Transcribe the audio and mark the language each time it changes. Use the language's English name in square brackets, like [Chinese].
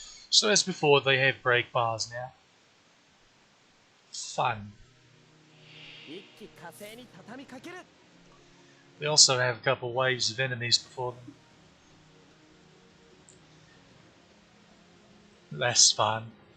[English] So as before, they have break bars now. Fun. [Japanese] 一気火星に畳みかける [English] They also have a couple waves of enemies before them. Less fun.